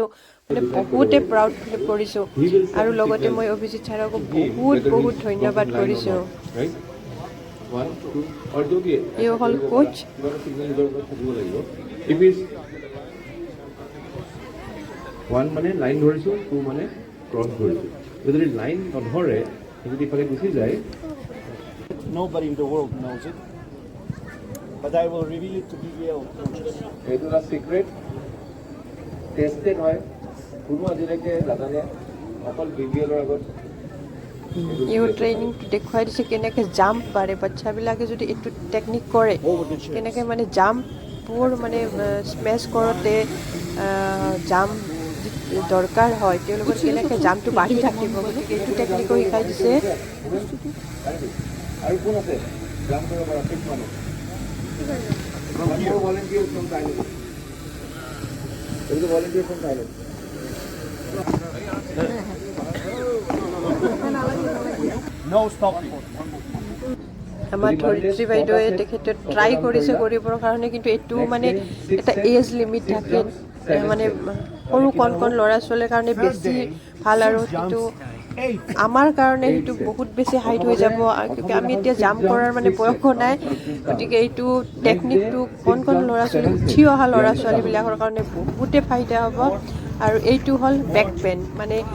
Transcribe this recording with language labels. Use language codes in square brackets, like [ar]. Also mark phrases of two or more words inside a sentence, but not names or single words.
[as] মানে বহুতেই [en] proud feel [as] কৰিছোঁ, আৰু লগতে মই অভিজিত ছাৰকো বহুত ধন্যবাদ কৰিছোঁ। এও হ'ল কোচ। ওৱান মানে লাইন ধৰিছোঁ, টু মানে ক্ৰছ ধৰিছোঁ। যদি লাইন নধৰে, যদি ইফালে গুচি যায়, [en] nobody in the world knows it, but I will reveal it to BVL coaches. [as] এইটো এটা চিক্ৰেট, টেষ্টেড হয়, কোনো আজিলৈকে নাজানে, অকল BVLৰ আগত ইও ট্ৰেইনিংটো দেখুৱাই দিছে কেনেকৈ জাম্প পাৰে বাচ্চাবিলাকে যদি এইটো টেকনিক কৰে কেনেকৈ মানে জাম্পবোৰ মানে স্মেছ কৰোঁতে জাম্প দৰকাৰ হয় তেওঁলোকৰ কেনেকৈ জাম্পটো বাঢ়ি থাকিব গতিকে এইটো টেকনিকো শিকাই দিছে আৰু কোন আছে জাম্প কৰিব পৰা ঠিক মানুহ [en] volunteer from Thailand. There is a volunteer from Thailand. No stopping. [as] আমাৰ ধৰিত্ৰী বাইদেৱে তেখেতে ট্ৰাই কৰিছে কৰিবৰ কাৰণে কিন্তু এইটো মানে এটা [en] age limit [as] থাকে মানে সৰু কণ কণ ল'ৰা ছোৱালীৰ কাৰণে বেছি ভাল আৰু সেইটো আমাৰ কাৰণে সেইটো বহুত বেছি হাইট হৈ যাব আমি এতিয়া জাম্প কৰাৰ মানে বয়সো নাই গতিকে এইটো টেকনিকটো কণ কণ ল'ৰা ছোৱালী উঠি অহা ল'ৰা ছোৱালীবিলাকৰ কাৰণে বহুতে ফাইদা হ'ব আৰু এইটো হ'ল [en] back pain [as] মানে